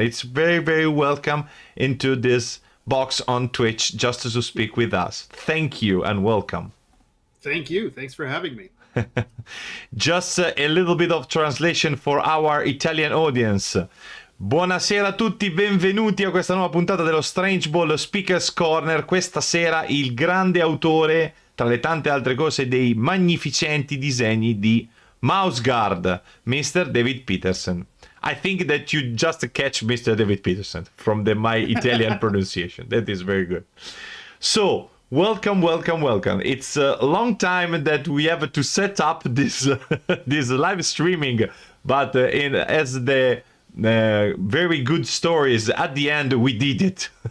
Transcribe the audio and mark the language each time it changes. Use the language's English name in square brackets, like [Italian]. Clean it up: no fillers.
[English] It's very, very welcome into this box on Twitch just to speak with us. Thank you and welcome. Thank you. Thanks for having me. Just a little bit of translation for our Italian audience. [Italian] Buonasera a tutti, benvenuti a questa nuova puntata dello 𝑺𝑻𝑹𝑨𝑵𝑵𝑬𝑩𝑶𝑳 Speaker's Corner. Questa sera il grande autore, tra le tante altre cose, dei magnificenti disegni di Mouse Guard, Mr. David Petersen. [English] I think that you just catch Mr. David Petersen from my Italian pronunciation. That is very good. So, welcome, welcome, welcome. It's a long time that we have to set up this this live streaming, but as the very good stories at the end, we did it.